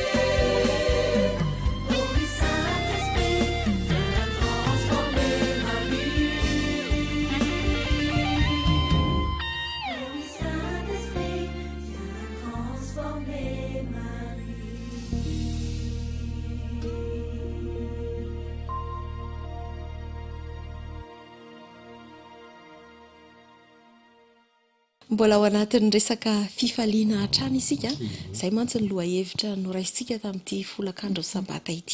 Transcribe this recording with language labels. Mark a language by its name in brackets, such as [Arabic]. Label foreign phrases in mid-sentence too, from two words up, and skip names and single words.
[French] Oh oui, Saint-Esprit, viens transformer ma vie. Oh oui, Saint-Esprit, viens transformer ma vie. [Malagasy] Mbola ao anatin'ny resaka fifaliana hatrany isika, izay mantsy ny loha hevitra noraisitsika tamin'ity folakandro sabata ity.